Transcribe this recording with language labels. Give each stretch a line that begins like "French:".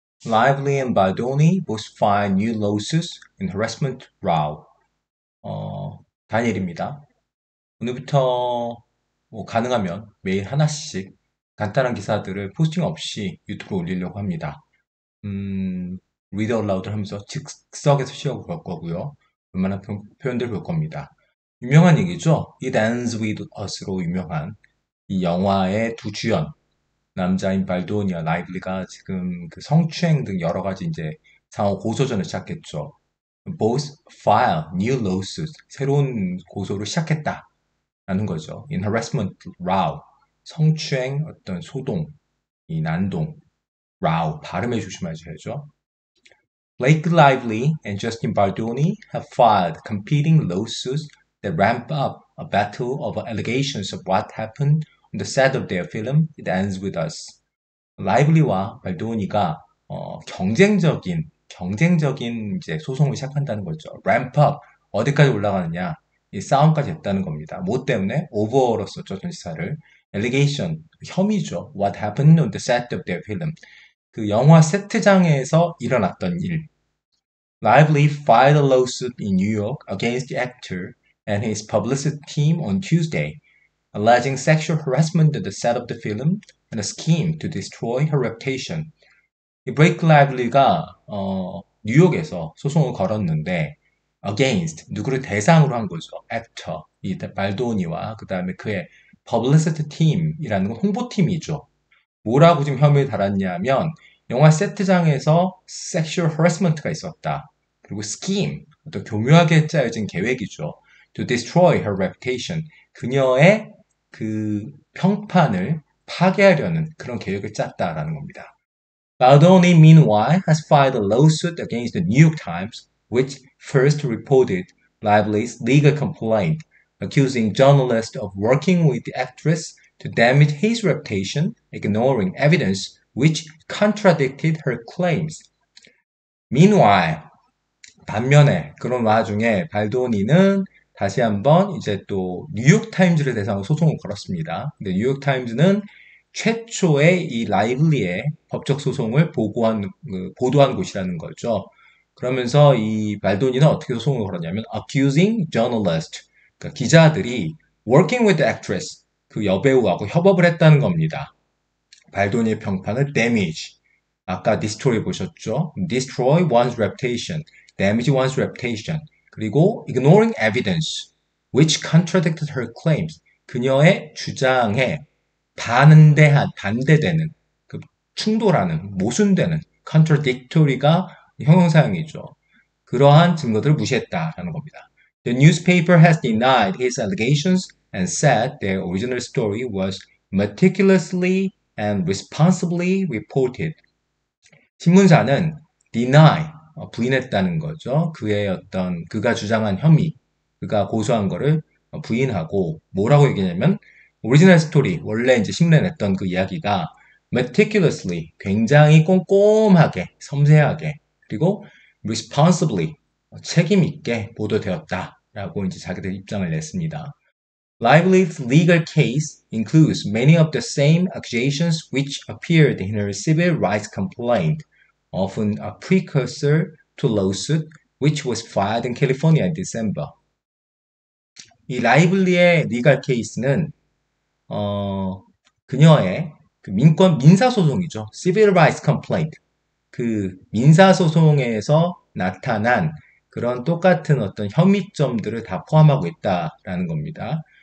English: Lively and Baldoni both file new lawsuits in harassment row.
Korean: 다니엘입니다. 오늘부터 가능하면 매일 하나씩 간단한 기사들을 포스팅 없이 유튜브에 올리려고 합니다. read aloud를 하면서 즉석에서 쉬어볼 거고요. 웬만한 표현들 볼 겁니다. 유명한 얘기죠. It Ends With Us로 유명한 이 영화의 두 주연 남자인 발도니와 라이블리가 지금 그 성추행 등 여러 가지 이제 상호 고소전을 시작했죠.
English: Both file new lawsuits
Korean: 새로운 고소를 시작했다라는 거죠.
English: In harassment row
Korean: 성추행 어떤 소동 이 난동 row 발음에 조심하셔야죠.
English: Blake Lively and Justin Baldoni have filed competing lawsuits that ramp up a battle of allegations of what happened on the set of their film It Ends With Us.
Korean: 라이블리와 발도니가 경쟁적인 이제 소송을 시작한다는 거죠. ramp up 어디까지 올라가느냐 이 싸움까지 했다는 겁니다. 뭐 때문에? over로 썼죠 전치사를. allegation 혐의죠.
English: what happened on the set of their film
Korean: 그 영화 세트장에서 일어났던 일.
English: Lively filed a lawsuit in New York against the actor and his publicity team on Tuesday, alleging sexual harassment at the set of the film and a scheme to destroy her reputation.
Korean: 이 브레이크 라이블리가 뉴욕에서 소송을 걸었는데 against 누구를 대상으로 한 거죠. actor 이 발도니와 그 다음에 그의 publicity team이라는 건 홍보팀이죠. 뭐라고 지금 혐의를 달았냐면 영화 세트장에서 sexual harassment가 있었다. 그리고 scheme 어떤 교묘하게 짜여진 계획이죠.
English: to destroy her reputation
Korean: 그녀의 그 평판을 파괴하려는 그런 계획을 짰다라는 겁니다.
English: Baldoni, meanwhile, has filed a lawsuit against the New York Times, which first reported Lively's legal complaint, accusing journalists of working with the actress to damage his reputation, ignoring evidence which contradicted her claims.
Korean: Meanwhile, 반면에 그런 와중에 발도니는 다시 한번 이제 또 뉴욕타임즈를 대상으로 소송을 걸었습니다. 근데 뉴욕타임즈는 최초의 이 라이블리의 법적 소송을 보도한 곳이라는 거죠. 그러면서 이 발도니는 어떻게 소송을 걸었냐면 accusing journalist, 그러니까 기자들이
English: working with the actress,
Korean: 그 여배우하고 협업을 했다는 겁니다. 발도니의 평판을 damage, 아까 destroy 보셨죠?
English: destroy one's reputation, damage one's reputation.
Korean: 그리고
English: ignoring evidence, which contradicted her claims.
Korean: 그녀의 주장에 반대되는, 그 충돌하는, 모순되는, contradictory가 형용사형이죠. 그러한 증거들을 무시했다라는 겁니다.
English: The newspaper has denied his allegations and said their original story was meticulously and responsibly reported.
Korean: 신문사는 deny, 부인했다는 거죠. 그가 주장한 혐의, 그가 고소한 거를 부인하고 뭐라고 얘기냐면 오리지널 스토리, 원래 이제 신문에 냈던 그 이야기가 meticulously, 굉장히 꼼꼼하게, 섬세하게, 그리고 responsibly, 책임 있게 보도되었다라고 이제 자기들 입장을 냈습니다.
English: Lively's legal case includes many of the same accusations which appeared in her civil rights complaint, often a precursor to lawsuit which was filed in California in December.
Korean: 이 라이블리의 리갈 케이스는 그녀의 그 민사소송이죠.
English: Civil Rights Complaint.
Korean: 그 민사소송에서 나타난 그런 똑같은 어떤 혐의점들을 다 포함하고 있다라는 겁니다.